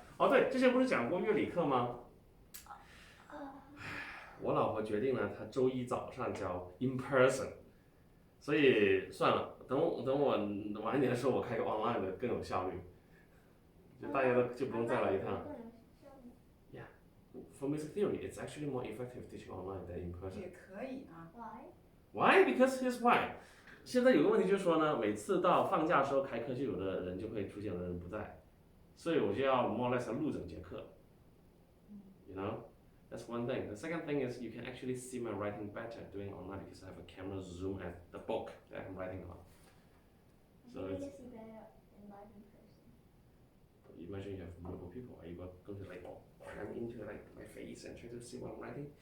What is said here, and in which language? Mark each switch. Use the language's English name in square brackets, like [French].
[Chinese] 哦，对，之前不是讲过乐理课吗？我老婆决定了，她周一早上教 [English] in person， [Chinese] 所以算了，等我晚一点的时候，我开个 online 的更有效率，就大家就不用再来一趟。 [English] Yeah, for music theory, it's actually more effective teaching online than in person. [Chinese] 也可以啊。 [English] Why? Why? Because here's why. [Chinese] 现在有个问题就是说呢，每次到放假的时候开课，就有的人就会出现，有的人不在，所以我就要 [English] more or less [Chinese] 录整节课。 [English] You know, that's one thing. The second thing is you can actually see my writing better doing online because I have a camera zoom at the book that I'm writing on. So Maybe it's, you see better in live in person. imagine you have multiple people. Are you going to like cram into like my face and try to see what I'm writing?